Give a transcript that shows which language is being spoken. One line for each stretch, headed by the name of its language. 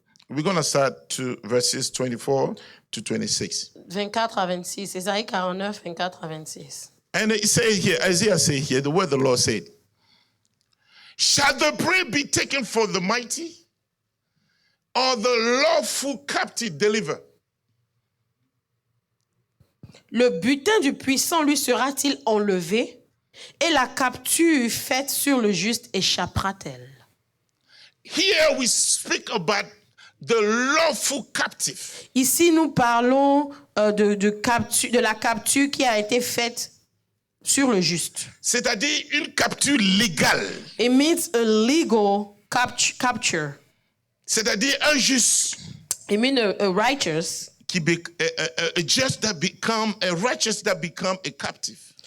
English: We're going to start to verses 24 to 26.
French: 24 à 26. Ésaïe 49, 24 à 26.
English: And it says here, Isaiah said here, the word the Lord said, shall the prey be taken for the mighty, or the lawful captive deliver?
French: Le butin du puissant lui sera-t-il enlevé, et la capture faite sur le juste échappera-t-elle?
English: Here we speak about the lawful captive.
French: Ici, nous parlons de la capture qui a été faite sur le juste. C'est-à-dire une capture légale.
English: It means a legal capture.
French: C'est-à-dire un juste
English: It means a righteous. a just that become a righteous that become a captive.